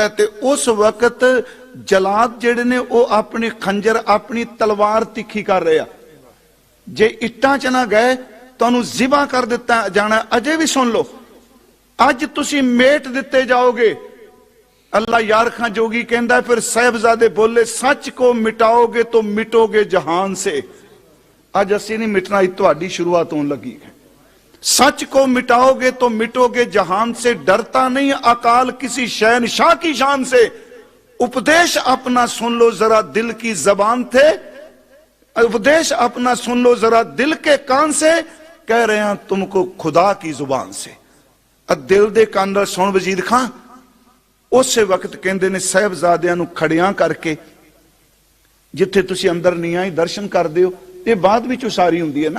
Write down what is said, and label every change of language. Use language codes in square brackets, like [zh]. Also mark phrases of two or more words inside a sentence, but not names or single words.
[pa] ਤੇ ਉਸ ਵਕਤ ਜਲਾਦ ਜਿਹੜੇ ਨੇ ਉਹ ਆਪਣੇ ਖੰਜਰ, ਆਪਣੀ ਤਲਵਾਰ ਤਿੱਖੀ ਕਰ ਰਹੇ ਆ। ਜੇ ਇੱਟਾਂ 'ਚ ਨਾ ਗਏ ਤੁਹਾਨੂੰ ਜ਼ਿਬਾ ਕਰ ਦਿੱਤਾ ਜਾਣਾ। ਅਜੇ ਵੀ ਸੁਣ ਲਓ, ਅੱਜ ਤੁਸੀਂ ਮੇਟ ਦਿੱਤੇ ਜਾਓਗੇ। [hi] ਅੱਲਾ यार खां जोगी कहता है, फिर साहिबजादे बोले सच को मिटाओगे तो मिटोगे जहान से। [pa] ਅੱਜ ਅਸੀਂ ਨਹੀਂ ਮਿਟਣਾ, ਤੁਹਾਡੀ ਸ਼ੁਰੂਆਤ ਹੋਣ ਲੱਗੀ ਹੈ। [hi] सच को मिटाओगे तो मिटोगे जहान से, डरता नहीं अकाल किसी शहनशाह की शान से। उपदेश अपना सुन लो जरा दिल की जबान थे, उपदेश अपना सुन लो जरा दिल के कान से, कह रहे हैं तुमको खुदा की जुबान से। [pa] ਦਿਲ ਦੇ ਕੰਨ ਨਾਲ ਸੁਣ ਵਜ਼ੀਰ ਖਾਂ। ਉਸ ਵਕਤ ਕਹਿੰਦੇ ਨੇ ਸਾਹਿਬਜ਼ਾਦਿਆਂ ਨੂੰ ਖੜ੍ਹਿਆਂ ਕਰਕੇ, ਜਿੱਥੇ ਤੁਸੀਂ ਅੰਦਰ ਨੀਹਾਂ ਹੀ ਦਰਸ਼ਨ ਕਰਦੇ ਹੋ, ਇਹ ਬਾਅਦ ਵਿੱਚ ਉਸਾਰੀ ਹੁੰਦੀ ਹੈ ਨਾ।